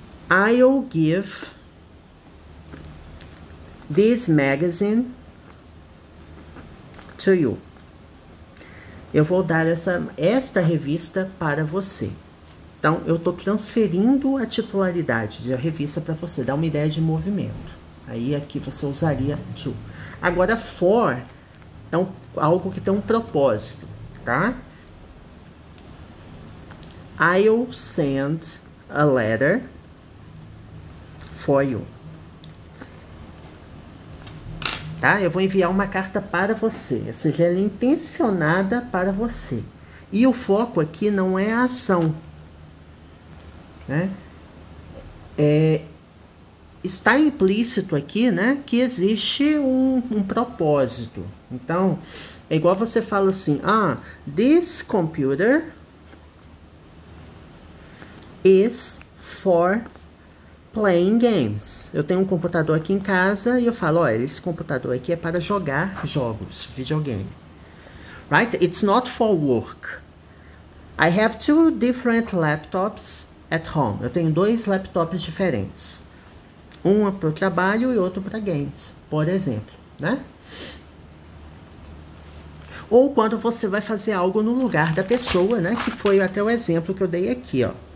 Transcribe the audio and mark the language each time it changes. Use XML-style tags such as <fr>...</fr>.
<en>I'll give this magazine to you.</en> <pt>Eu vou dar esta revista para você. Então, eu estou transferindo a titularidade da revista para você, dá uma ideia de movimento. Aí, aqui você usaria to. Agora, for é algo que tem um propósito, tá?</pt> <en>I'll send a letter for you.</en> <pt>Tá? Eu vou enviar uma carta para você, ou seja, ela é intencionada para você. E o foco aqui não é a ação, né? Está implícito aqui, né, que existe um propósito. Então, é igual você fala assim,</pt> <en>this computer is for playing games.</en> <pt>Eu tenho um computador aqui em casa e eu falo, olha, esse computador aqui é para jogar jogos, videogame.</pt> <en>Right? It's not for work. I have 2 different laptops at home.</en> <pt>Eu tenho 2 laptops diferentes. Um para o trabalho e outro para games, por exemplo, né? Ou quando você vai fazer algo no lugar da pessoa, né? Que foi até o exemplo que eu dei aqui, ó.</pt>